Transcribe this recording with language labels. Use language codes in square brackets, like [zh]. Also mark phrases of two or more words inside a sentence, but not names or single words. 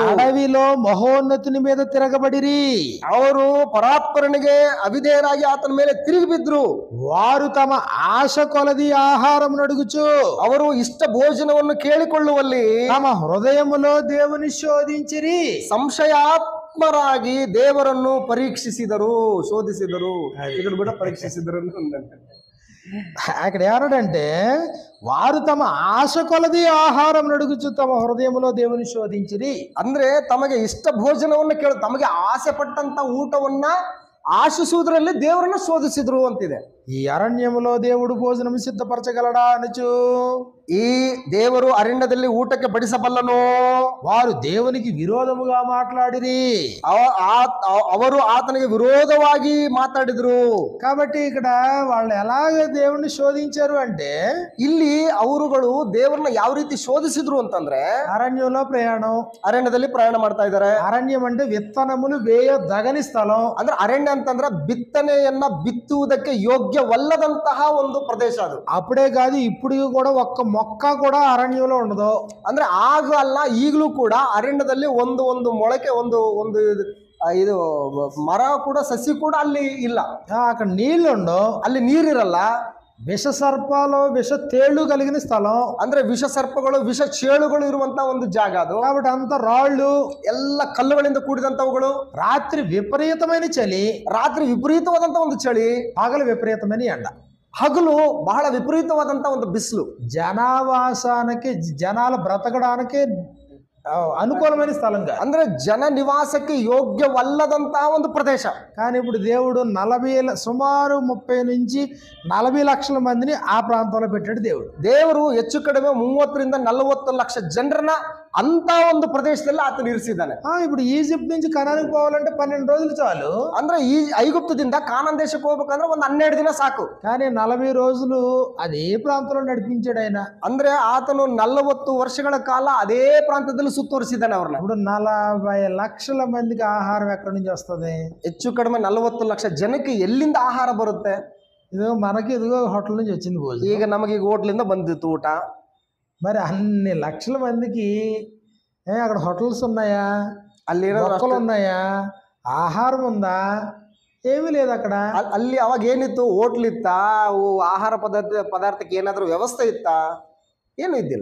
[te] అడవిలో మహోన్నతుని మీద తిరగబడిరి. [kn] ಅವರು ಪರಾತ್ಪರನಿಗೆ ಅವಿಧೇಯರಾಗಿ ಆತನ ಮೇಲೆ ತಿರುಗಿ ಬಿದ್ರು. [te] వారు తమ ఆశ కొలది ఆహారం అడుగుచు [kn] ಅವರು ಇಷ್ಟ ಭೋಜನವನ್ನು ಕೇಳಿಕೊಳ್ಳುವಲ್ಲಿ [te] తమ హృదయములో దేవుని శోధించిరి. [kn] ಸಂಶಯಾತ್ಮರಾಗಿ ದೇವರನ್ನು ಪರೀಕ್ಷಿಸಿದರು, ಶೋಧಿಸಿದರು. [te] ఇక్కడ కూడా పరీక్షిಸಿದರು ఉందంటే అక్కడ ఏమన్నాడంటే వారు తమ ఆశ కొలది ఆహారం అడుగుచు తమ హృదయములో దేవుని శోధించిరి. [kn] ಅಂದ್ರೆ ತಮಗೆ ಇಷ್ಟ ಭೋಜನವನ್ನು ಕೇಳ ತಮಗೆ ಆಸೆ ಪಟ್ಟಂತ ಊಟವನ್ನ ಆಶಿಸುವುದರಲ್ಲಿ ದೇವರನ್ನ ಶೋಧಿಸಿದ್ರು ಅಂತಿದೆ. [te] ఈ ಅರಣ್ಯములో దేవుడు భోజనం సిద్ధపరచగలడా అనుచు [kn] ಈ ದೇವರು ಅರಣ್ಯದಲ್ಲಿ ಊಟಕ್ಕೆ ಬಡಿಸಬಲ್ಲನು. [te] వారు దేవునికి విరోధముగా మాట్లాడిరి. [kn] ಅವರು ಆತನಿಗೆ ವಿರೋಧವಾಗಿ ಮಾತಾಡಿದ್ರು. [te] కాబట్టి ఇక్కడ వాళ్ళు ఎలాగ దేవుణ్ణి శోధించారు అంటే [kn] ಇಲ್ಲಿ ಅವರುಗಳು ದೇವರನ್ನ ಯಾವ ರೀತಿ ಶೋಧಿಸಿದ್ರು ಅಂತಂದ್ರೆ [te] అరణ్యంలో ప్రయాణం. [kn] ಅರಣ್ಯದಲ್ಲಿ ಪ್ರಯಾಣ ಮಾಡ್ತಾ ಇದ್ದಾರೆ. [te] అరణ్యం అంటే విత్తనములు వేయదగని స్థలం. [kn] ಅಂದ್ರೆ ಅರಣ್ಯ ಅಂತಂದ್ರೆ ಬಿತ್ತನೆಯನ್ನ ಬಿತ್ತುವುದಕ್ಕೆ ಯೋಗ್ಯವಲ್ಲದಂತಹ ಒಂದು ಪ್ರದೇಶ ಅದು. [te] అప్పుడే కాదు ఇప్పుడు కూడా ఒక్క మొక్క కూడా అరణ్యంలో ఉండదు. [kn] ಅಂದ್ರೆ ಆಗ ಅಲ್ಲ ಈಗಲೂ ಕೂಡ ಅರಣ್ಯದಲ್ಲಿ ಒಂದು ಒಂದು ಮೊಳಕೆ ಒಂದು ಒಂದು ಇದು ಮರ ಕೂಡ ಸಸಿ ಕೂಡ ಅಲ್ಲಿ ಇಲ್ಲ. [te] అక్కడ నీళ్లు ఉండవు, [kn] ಅಲ್ಲಿ ನೀರಿರಲ್ಲ. [te] విష సర్పాలు విష తేళ్లు కలిగిన స్థలం. [kn] ಅಂದ್ರೆ ವಿಷ ಸರ್ಪಗಳು ವಿಷ ಚೇಳುಗಳು ಇರುವಂತ ಒಂದು ಜಾಗ ಅದು. [te] కాబట్టి అంత రాళ్ళు [kn] ಎಲ್ಲ ಕಲ್ಲುಗಳಿಂದ ಕೂಡಿದಂತವುಗಳು. [te] రాత్రి విపరీతమైన చలి, [kn] ರಾತ್ರಿ ವಿಪರೀತವಾದಂತ ಒಂದು ಚಳಿ, [te] పగలు విపరీతమైన ఎండ, [kn] ಹಗಲು ಬಹಳ ವಿಪರೀತವಾದಂತ ಒಂದು ಬಿಸಿಲು. [te] జనావాసానికి జనాలు బ్రతకడానికి అనుకూలమైన స్థలం కాదు. [kn] ಅಂದ್ರೆ ಜನ ನಿವಾಸಕ್ಕೆ ಯೋಗ್ಯವಲ್ಲದಂತಹ ಒಂದು ಪ್ರದೇಶ. [te] కానీ ఇప్పుడు దేవుడు సుమారు 30 నుంచి 40 లక్షల మందిని ఆ ప్రాంతంలో పెట్టాడు. [kn] ದೇವರು ಹೆಚ್ಚು ಕಡಿಮೆ 30 ರಿಂದ 40 ಲಕ್ಷ ಜನರನ್ನ ಅಂತ ಒಂದು ಪ್ರದೇಶದಲ್ಲಿ ಆತನು ಇರಿಸಿದ್ದಾನೆ. [te] ఇప్పుడు ಈಜಿಪ್ಟ್ నుంచి ಕನಾನಿಗೆ పోవాలంటే 12 రోజులు చాలు. [kn] ಅಂದ್ರೆ ಈ ಐಗುಪ್ತದಿಂದ ಕಾನಾನ್ ದೇಶಕ್ಕೆ ಹೋಗ್ಬೇಕಂದ್ರೆ ಒಂದು 12 ದಿನ ಸಾಕು. [te] కానీ 40 రోజులు అదే ప్రాంతంలో నడిపించాడు ఆయన. [kn] ಅಂದ್ರೆ ಆತನು 40 ವರ್ಷಗಳ ಕಾಲ ಅದೇ ಪ್ರಾಂತದಲ್ಲಿ ಸುತ್ತುವರಿಸಿದ್ದಾನೆ ಅವ್ರನ್ನ. [te] ఇప్పుడు 40 లక్షల మందికి ఆహారం ఎక్కడి నుంచి వస్తుంది? [kn] ಹೆಚ್ಚು ಕಡಿಮೆ 40 ಲಕ್ಷ ಜನಕ್ಕೆ ಎಲ್ಲಿಂದ ಆಹಾರ ಬರುತ್ತೆ? [te] ఇదిగో హోటల్ నుంచి వచ్చింది భోజనం. [kn] ಈಗ ನಮಗೆ ಈಗ ಹೋಟ್ಲಿಂದ ಬಂದಿತ್ತು ಊಟ. [te] మరి అన్ని లక్షల మందికి అక్కడ హోటల్స్ ఉన్నాయా? [kn] ಅಲ್ಲಿ [te] మొక్కలు ఉన్నాయా? ఆహారం ఉందా? ఏమీ లేదు అక్కడ. [kn] ಅಲ್ಲಿ ಅವಾಗ ಏನಿತ್ತು? ಹೋಟ್ಲ್ ಇತ್ತಾ? ಆಹಾರ ಪದಾರ್ಥಕ್ಕೆ ಏನಾದರೂ ವ್ಯವಸ್ಥೆ ಇತ್ತಾ? ಏನು ಇದ್ದಿಲ್ಲ.